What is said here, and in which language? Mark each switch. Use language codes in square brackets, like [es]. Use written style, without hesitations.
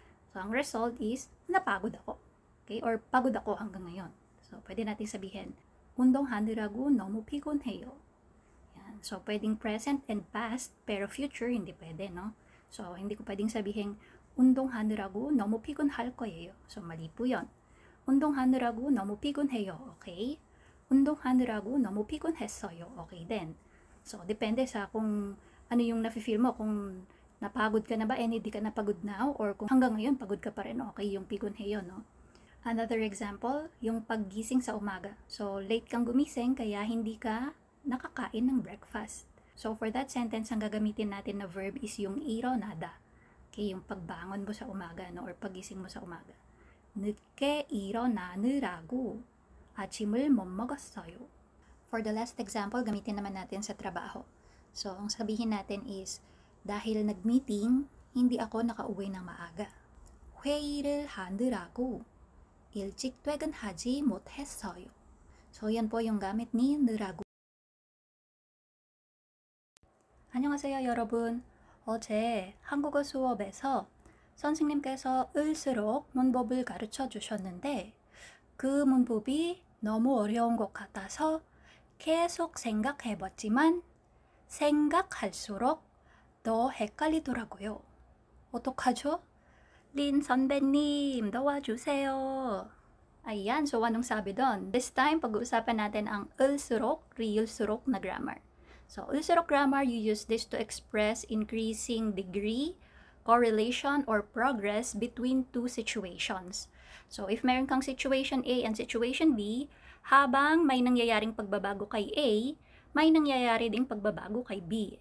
[tl] So, ang result is napagod ako. Okay? Or pagod ako hanggang ngayon. So, pwede natin sabihin, [ko] 운동하느라고 너무 피곤해요. [tl] Yan. So, pwedeng present and past, pero future hindi pwede, no? So, hindi ko pwedeng sabihin, [ko] 운동하느라고 너무 피곤할 거예요. [tl] So, mali po yun. [ko] 운동하느라고 너무 피곤해요. [en] Okay? [ko] 운동하느라고 너무 피곤했어요. [tl] Okay din. So, depende sa kung ano yung nafe-feel mo. Kung napagod ka na ba and hindi ka napagod now, or kung hanggang ngayon pagod ka pa rin, okay yung pigonheyo, no? [en] Another example, [tl] yung paggising sa umaga. So, late kang gumising kaya hindi ka nakakain ng breakfast. So, for that sentence, ang gagamitin natin na verb is yung 일어나다. Okay, yung pagbangon mo sa umaga, no? Or paggising mo sa umaga. [ko] 늦게 일어나느라고 아침을 못 먹었어요. [en] For the last example, [tl] gamitin naman natin sa trabaho. So, ang sabihin natin is, dahil nag-meeting, hindi ako nakauwi ng maaga. [ko] 회의를 하느라고 일찍 퇴근하지 못했어요. [tl] So, yan po yung gamit ni 느라고. [ko] 안녕하세요, 여러분. 어제 한국어 수업에서 선생님께서 을수록 문법을 가르쳐 주셨는데 그 문법이 너무 어려운 것 같아서 계속 생각해 봤지만 생각할수록 더 헷갈리더라고요. 어떡하죠? 린 선배님, 도와주세요. [tl] Ayan, so anong sabi doon? [en] This time, [tl] pag-uusapan natin ang 을수록, 리을수록 na grammar. [en] So, 을수록 grammar, you use this to express increasing degree, correlation, or progress between two situations. [tl] So, if meron kang [en] situation A and situation B, [tl] habang may nangyayaring pagbabago kay A, may nangyayari ding pagbabago kay B.